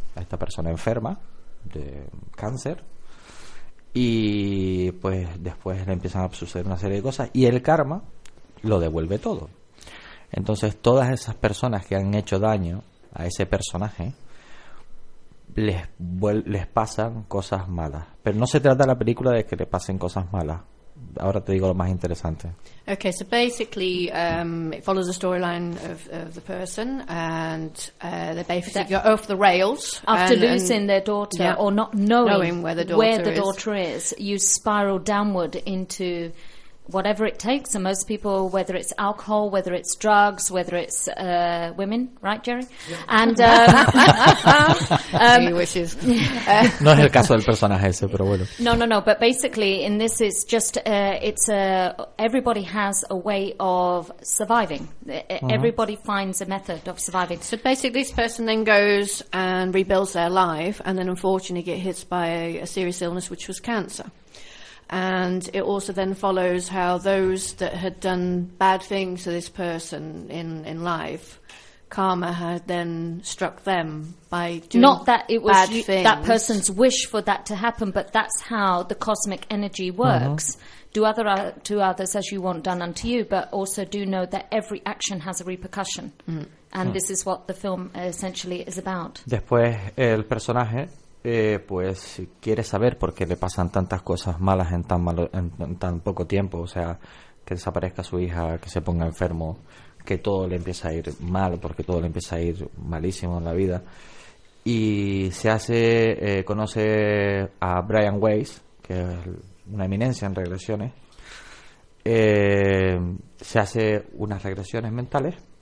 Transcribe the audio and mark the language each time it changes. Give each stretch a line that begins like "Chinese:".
Spanish: Esta persona enferma de cáncer y pues después le empiezan a suceder una serie de cosas y el karma lo devuelve todo. Entonces todas esas personas que han hecho daño a ese personaje les pasan cosas malas, pero no se trata la película de que le pasen cosas malas. Ahora te digo lo más interesante.
English: Okay, so basically it follows the storyline of the person and they basically go off the rails. After losing their daughter or not knowing where the daughter is, you spiral downward into whatever it takes. And most people, whether it's alcohol, whether it's drugs, whether it's women, right, Jerry? Yeah. And any wishes.
Spanish: No es el caso del personaje ese, pero bueno. No.
English: But basically, in this, it's just everybody has a way of surviving. Everybody finds a method of surviving. So basically, this person then goes and rebuilds their life, and then unfortunately get hit by a serious illness, which was cancer. And it also then follows how those that had done bad things to this person in life, karma had then struck them by doing not that it was bad things. That person's wish for that to happen, but that's how the cosmic energy works. Uh-huh. Do to others as you want done unto you, but also do know that every action has a repercussion. Mm. And this is what the film essentially is about.
Spanish: Después el personaje Pues si quieres saber por qué le pasan tantas cosas malas en tan poco tiempo, o sea, que desaparezca su hija, que se ponga enfermo, que todo le empieza a ir mal, porque todo le empieza a ir malísimo en la vida, y se hace, conoce a Brian Weiss, que es una eminencia en regresiones, se hace unas regresiones mentales